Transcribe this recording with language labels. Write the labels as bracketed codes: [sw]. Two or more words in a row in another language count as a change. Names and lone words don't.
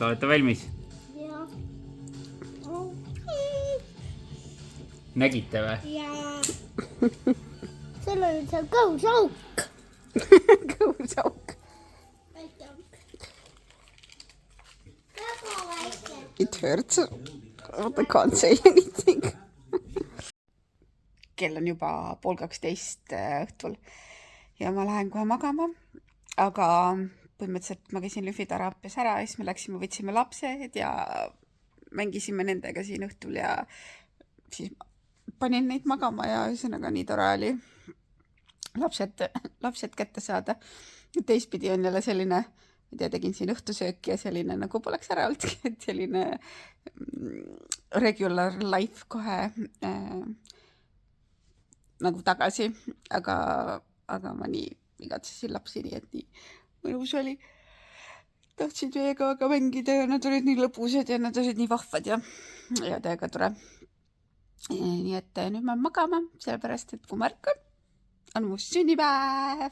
[et] Olete valmis? Nägite või? Jaa. Seal on seal kõhusauk. Kõhusauk. Väga väike. [en] It hurts. I can't say anything. [et] Kell on juba 11:30 õhtul ja ma lähen kohe magama. Aga põhimõtteliselt ma käisin lümfiteraapias ära ja siis me läksime, võtsime lapsed ja mängisime nendega siin õhtul ja siis panin neid magama ja ühesõnaga nii tore oli lapsed kätte saada. teistpidi on jälle selline, ma ei tea, tegin siin õhtusööki ja selline nagu poleks ära olnud, et selline [en] regular life [et] kohe nagu tagasi, aga ma nii igatsesin lapsi, nii et nii mõnus oli. Tahtsid meiega aga mängida ja nad olid nii lõbusad ja nad olid nii vahvad ja täiega tore. Nii et nüüd ma magama, sellepärast, et kui ma ärkan, on mu sünnipäev.